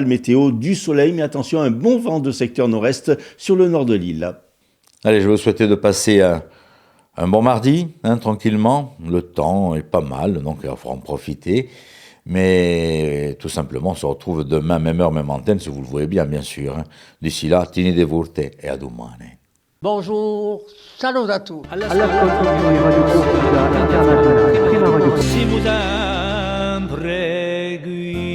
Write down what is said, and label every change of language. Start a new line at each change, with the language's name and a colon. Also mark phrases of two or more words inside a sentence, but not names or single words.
French: Météo, du soleil, mais attention, un bon vent de secteur nord-est sur le nord de l'île. Allez, je vais vous souhaiter de passer un bon mardi, tranquillement. Le temps est pas mal, donc il faut en profiter. Mais tout simplement, on se retrouve demain, même heure, même antenne, si vous le voulez bien sûr. D'ici là,
Italian: tenete forte e a domani.
French: Bonjour, salut à tous.
Italian: All'ascolto di Radio Corsica Internazionale, prima radio.
French: Si vous en prégu